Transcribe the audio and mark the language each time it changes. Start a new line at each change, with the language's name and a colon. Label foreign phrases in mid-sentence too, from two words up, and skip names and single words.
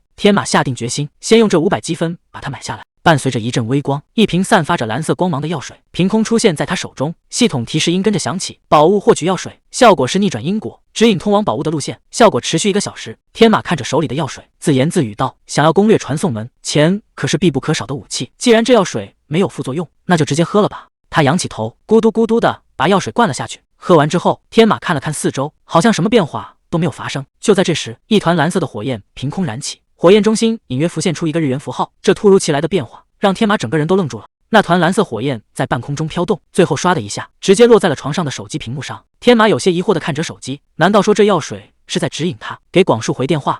Chinese: 天馬下定決心，先用這500積分把它買下來。伴隨着一陣微光，一瓶散發着藍色光芒的藥水憑空出現在他手中，系統提示音跟着響起：寶物獲取藥水，效果是逆轉因果，指引通往寶物的路線，效果持續1個小時。天馬看着手裡的藥水，自言自語道：想要攻略傳送門，錢可是必不可少的武器。既然這藥水沒有副作用，那就直接喝了吧。他仰起頭，咕嘟咕嘟的把藥水灌了下去。喝完之後，天馬看了看四周，好像什麼變化都没有發生。就在這時，一團藍色的火焰憑空燃起，火焰中心隱約浮現出一個日元符號。這突如其來的變化讓天馬整個人都愣住了。那團藍色火焰在半空中飄動，最後唰的一下直接落在了床上的手機屏幕上。天馬有些疑惑地看着手機，難道說這藥水是在指引他給廣樹回電話？